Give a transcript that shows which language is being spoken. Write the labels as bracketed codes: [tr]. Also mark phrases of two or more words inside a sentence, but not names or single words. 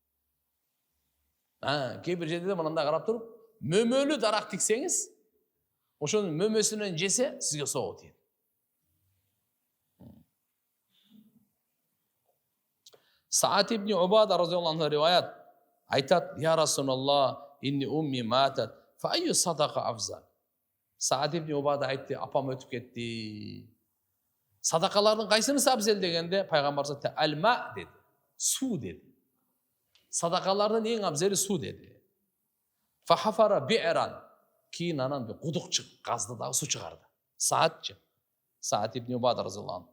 [ky] Кээ бир жерде мындай карап туруп, мөмөлүү дарак тиксеңиз, ошонун мөмөсүнөн жесе сизге соого тиет. Саат ибн Убада [ar] رضي الله عنه [ky] риваят айтат: [ar] "يا رسول الله إني أمي ماتت فأي صدقة أفضل?" [ky] Саат ибн Убада айтты, апам өтүп кетти. Садакалардын кайсынысы абзел дегенде пайгамбар алма деди. Су деди. Садакалардын эң абзели су деди. [ar] فحفر بئرا. [ky] Кийин анан кудук казды дагы су чыгарды. Саат ибн Убада [ar] رضي الله عنه.